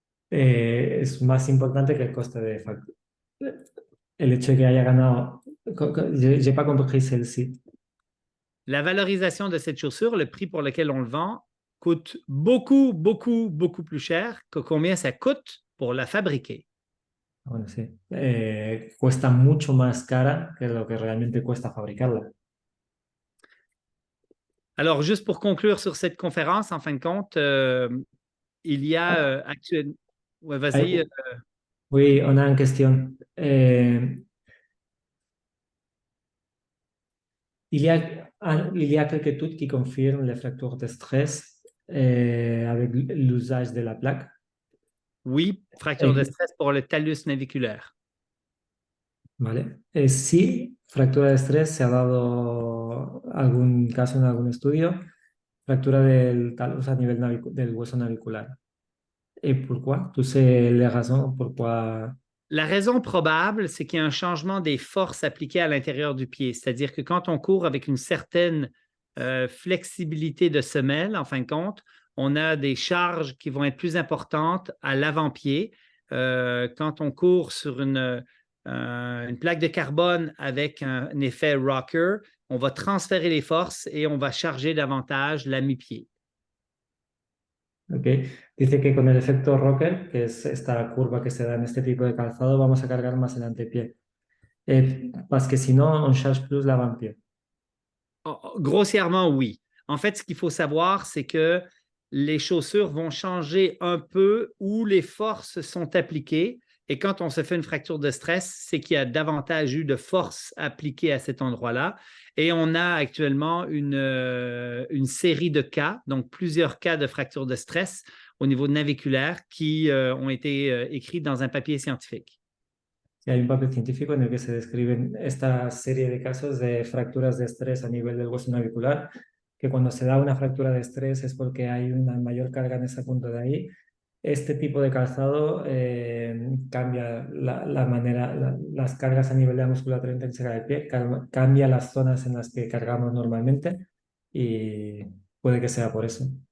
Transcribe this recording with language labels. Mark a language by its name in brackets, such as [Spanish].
[Spanish] Es más importante que el coste de factura. El hecho de que haya ganado. [French] J'ai pas compris celle-ci. La valorisation de cette chaussure, le prix pour lequel on le vend, coûte beaucoup, beaucoup, beaucoup plus cher que combien ça coûte pour la fabriquer. [Spanish] Bueno, sí. Cuesta mucho más cara que lo que realmente cuesta fabricarla. [French] Alors, juste pour conclure sur cette conférence, en fin de compte, il y a Ah, actuellement... Ouais, vas-y. [Spanish] hay- [French] oui, on a une question. Il y a quelques études qui confirment les fractures de stress avec l'usage de la plaque. Oui, fracture de Eh, stress pour le talus naviculaire. [Spanish] ¿Vale? Sí, fractura de estrés, se ha dado algún caso en algún estudio, fractura del talus a nivel del hueso navicular. ¿Y por qué? ¿Tú [French] sais les raisons pourquoi? La raison probable, c'est qu'il y a un changement des forces appliquées à l'intérieur du pied. C'est-à-dire que quand on court avec une certaine flexibilité de semelle, en fin de compte, on a des charges qui vont être plus importantes à l'avant-pied. Quand on court sur une plaque de carbone avec un effet rocker, on va transférer les forces et on va charger davantage la mi-pied. Ok. [Spanish] Dice que con el efecto rocker, que es esta curva que se da en este tipo de calzado, vamos a cargar más el antepié. [French] Parce que sinon, on charge plus l'avant-pied. Grossièrement, oui. En fait, ce qu'il faut savoir, c'est que les chaussures vont changer un peu où les forces sont appliquées. Et quand on se fait une fracture de stress, c'est qu'il y a davantage eu de force appliquée à cet endroit-là. Et on a actuellement une série de cas, donc plusieurs cas de fracture de stress au niveau naviculaire qui ont été écrits dans un papier scientifique. [Spanish] Y hay un papel científico en el que se describen esta serie de casos de fracturas de estrés a nivel del hueso navicular, que cuando se da una fractura de estrés es porque hay una mayor carga en ese punto de ahí. Este tipo de calzado cambia la manera, las cargas a nivel de la musculatura intrínseca del pie, cambia las zonas en las que cargamos normalmente y puede que sea por eso.